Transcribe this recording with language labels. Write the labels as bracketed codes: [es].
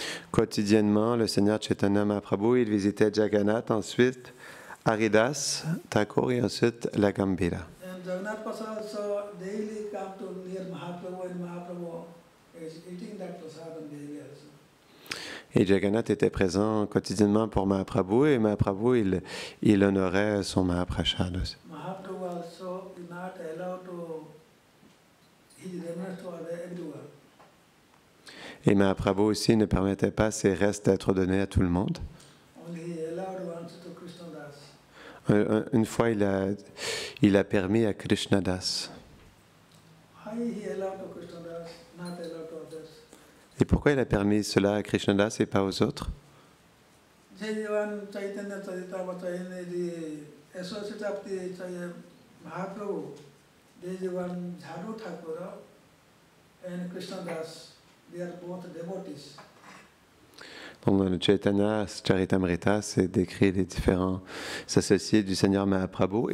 [fr] Quotidiennement, le Seigneur Chaitanya Mahaprabhu, il visitait Jagannath, ensuite Haridas, Thakur et ensuite la Gambhira. [en] And Jagannath Prasad also daily come to near Mahaprabhu, and Mahaprabhu is eating that prasadam daily also. [fr] Et Jagannath était présent quotidiennement pour Mahaprabhu, et Mahaprabhu, il honorait son Mahaprasad aussi. [en] Mahaprabhu also is not allowed to his remnants to everyone. [fr] Et Mahaprabhu aussi ne permettait pas ses restes d'être donnés à tout le monde. [en] Only he allowed once to Krishnadas. [fr] Une fois, il a permis à Krishnadas. [en] Why he allowed to Krishnadas, not allowed to others? [fr] Et pourquoi il a permis cela à Krishnadas et pas aux autres? [en] Jayavan Chaitanya Charitamrita, the associate of the Mahaprabhu, there is one Jhadu Thakur and Krishnadas. They are both devotees. [fr] Donc dans le Chaitanya Charitamrita, c'est décrit les différents associés du Seigneur Mahaprabhu.